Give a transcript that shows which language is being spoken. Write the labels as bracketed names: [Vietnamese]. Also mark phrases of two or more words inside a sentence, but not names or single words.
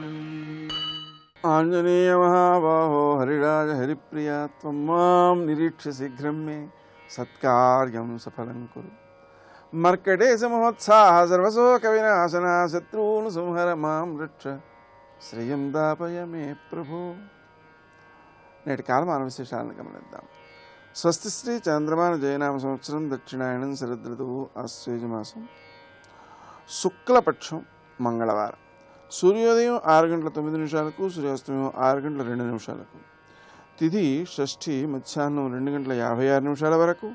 [Sanskrit] आञ्जनेय महाबाहो हरिराज हरिप्रिया त्वं मां निरीक्ष्य शीघ्रं मे सत्कार्यं सफलं कुरु। मर्कटेश महोत्साह सर्वशोकविनाशना शत्रून् संहर मां रक्ष श्रियं दापय मे प्रभो। [Telugu] నేటి కాలమాన విశేషాలను గమనిద్దాం. స్వస్తి శ్రీ చంద్రమాన జయనామ సంవత్సరం దక్షిణాయనం శరదృతువు ఆశ్వేజమాసం శుక్లపక్షం మంగళవారం. సూర్యోదయం 6:09 సూర్యాస్తమయం 6:02 తిథి షష్ఠి మధ్యాహ్నం 2:56 వరకు.